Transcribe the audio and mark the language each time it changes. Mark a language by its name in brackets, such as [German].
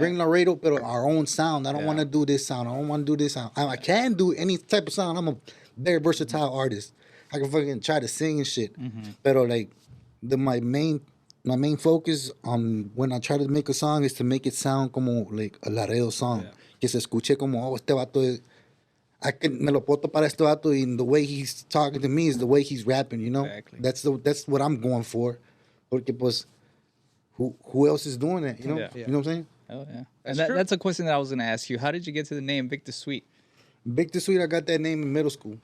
[English] Bring Laredo, but our own sound. I don't Yeah. want to do this sound. I don't want to do this sound. I can do any type of sound. I'm a very versatile artist. I can fucking try to sing and shit. But like my main focus on when I try to make a song is to make it sound como like a Laredo song. [Spanish] Que se escuche como este vato es. Me lo puedo topar este vato [English] and the way he's talking to me is the way he's rapping, you know? Exactly. That's what I'm going for. [Spanish] Porque pues [English] who else is doing that, you know? Yeah. You know what I'm saying? Oh yeah, That's and true. that's a question that I was gonna ask you. How did you get to the name Victa Sweet? Victa Sweet, I got that name in middle school.